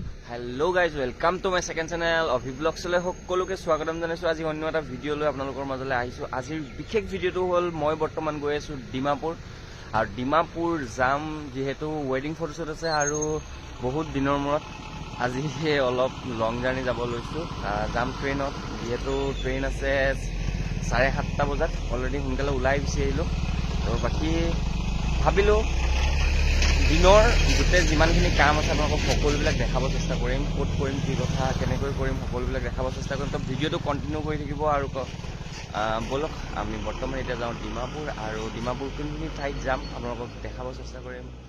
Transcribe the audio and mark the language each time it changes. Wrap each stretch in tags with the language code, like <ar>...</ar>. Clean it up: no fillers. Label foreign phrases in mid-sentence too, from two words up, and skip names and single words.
<en>Hello guys, welcome to my second channel of vlogs</en> <as>লৈ সকলোকে স্বাগতম জনাইছোঁ আজি অন্য এটা ভিডিঅ' লৈ আপোনালোকৰ মাজলৈ আহিছোঁ আজিৰ বিশেষ ভিডিঅ'টো হ'ল মই বৰ্তমান গৈ আছোঁ ডিমাপুৰ আৰু ডিমাপুৰ যাম যিহেতু</as> <en>wedding photoshoot</en> <as>আছে আৰু বহুত দিনৰ মূৰত আজি হে অলপ লং journey যাব লৈছোঁ যাম ট্ৰেইনত যিহেতু ট্ৰেইন আছে 7:30 বজাত already হুনকালে ওলাই বহুত আইলো তো বাকী ভাবিলোঁ দিনৰ গুটে যিমানখিনি কাম আছে আপোনাক সকলোবিলাক দেখাব চেষ্টা কৰিম কোট কৰিম কি কথা কেনেকৈ কৰিম সকলোবিলাক দেখাব চেষ্টা কৰিম তো ভিডিঅ'টো কন্টিনিউ কৰি থাকিব আৰু বলক আমি বৰ্তমান এতিয়া যাওঁ ডিমাপুৰ আৰু ডিমাপুৰ কোনখিনি ঠাইত যাম আপোনালোকক দেখাব চেষ্টা কৰিম</as>